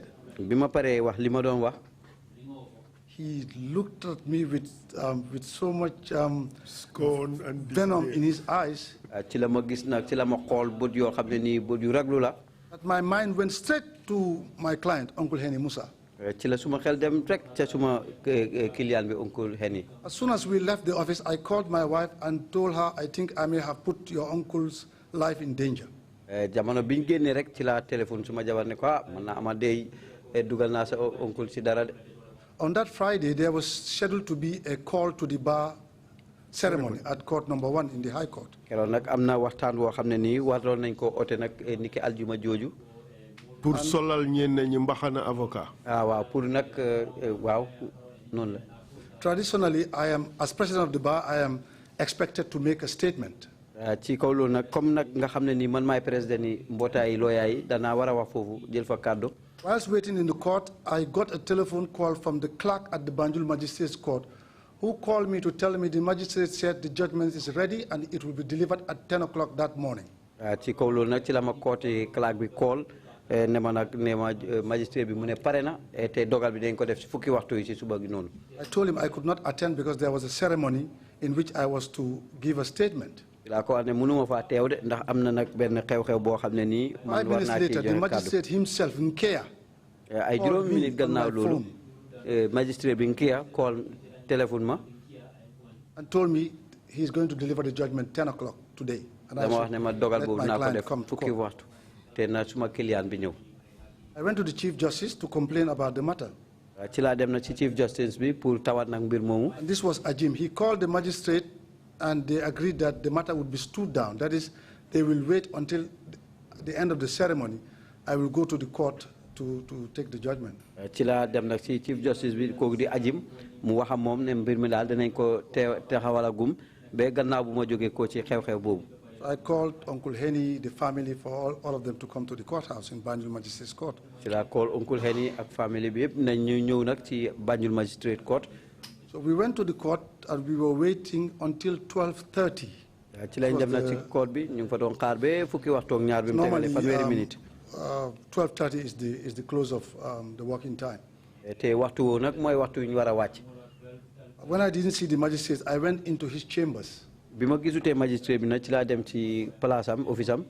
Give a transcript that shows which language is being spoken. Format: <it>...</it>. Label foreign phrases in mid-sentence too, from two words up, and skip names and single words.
<wo>bima paree wax li ma doon wax,</wo> <en>he looked at me with so much scorn and venom in his eyes</en> <wo>ci la ma gis nag ci la ma xool bët yoo xam ne nii bët yu raglu la.</wo> <en>that my mind went straight to my client, Uncle Henny Musa.</en> <wo>ci la suma xel dem rek ca suma client bi Uncle Henny.</wo> <en>As soon as we left the office, I called my wife and told her, I think I may have put your uncle's life in danger.</en> <wo>Jamono biñ génnee rek ci la téléphone suma jabar ne ko man na ama dey dugal naa sa oncle ci dara de.</wo> <en>On that Friday, there was scheduled to be a call to the bar ceremony at court number 1 in the High Court.</en> <wo>Keroog nag am na waxtaan woo xam ne nii waroon nañ ko oote nag niki aljuma jooju. pour solal ñenn ñi mbaxana avocat. waaw pour nag waaw noonu la.</wo> <en>Traditionally, as president of the bar, I am expected to make a statement.</en> <wo>ci kaw loolu nag comme nag nga xam ne nii man maay président yi mbootaay looyaa yi danaa war a wax foofu jël fa kàddu.</wo> <en>Whilst waiting in the court, I got a telephone call from the clerk at the Banjul Magistrates Court, who called me to tell me the magistrate said the judgment is ready and it will be delivered at 10 o'clock that morning.</en> <wo>ci kaw loolu nag ci la ma kooti clerk bi call ne ma nag ne ma magistrate bi mu ne pare na te dogal bi dañ ko def ci fukki waxtu yi ci suba gi noonu.</wo> <en>I told him I could not attend because there was a ceremony in which I was to give a statement.</en> <wo>laa ko wax ne mënuma faa teew de ndax am na nag benn xew-xew boo xam ne nii.</wo> <en>5 minutes later, the magistrate himself, Nkeya,</en> <wo>ay juróomi minute gannaaw loolu magistrate bi Nkeya call téléphone ma.</wo> <en>and told me he's going to deliver the judgment 10 o'clock today. And</en> <wo>dama wax ne ma dogal boobu naa ko def</wo> <en>come to</en> <wo>fukki</wo> <en>court.</en> <wo>waxtu te na suma client bi ñëw.</wo> <en>I went to the Chief Justice to complain about the matter.</en> <wo>ci laa dem na ci</wo> <en>Chief Justice</en> <wo>bi pour tawat nag mbir moomu.</wo> <en>And this was Ajim. He called the magistrate and they agreed that the matter would be stood down. That is, they will wait until the end of the ceremony. I will go to the court to take the judgment.</en> <wo>ci laa dem nag ci</wo> <en>Chief Justice</en> <wo>bi kooku di Ajim mu wax ak moom ne mbir mi daal dinañ ko taxawalagum ba gannaaw bu ma jógee ko ci xew-xew boobu.</wo> <en>I called Uncle Henny, the family, for all of them to come to the courthouse in Banjul Magistrates Court.</en> <wo>ci laa call Uncle Henny ak family bi yëpp nañ ñu ñëw nag ci Banjul Magistrate Court.</wo> <en>So we went to the court and we were waiting until 12:30.</en> <wo>ci lañ dem nag ci court bi ñu ngi fa doon xaar ba fukki waxtu ak ñaar bi mu tegale fanweeri minute.</wo> <en>12:30 is the close of the working time.</en> <wo>te waxtu woowu nag mooy waxtu yu ñu war a wàcc.</wo> <en>When I didn't see the magistrate, I went into his chambers.</en> <wo>bi ma gisutee magistrate bi nag ci laa dem ci place am office am.</wo>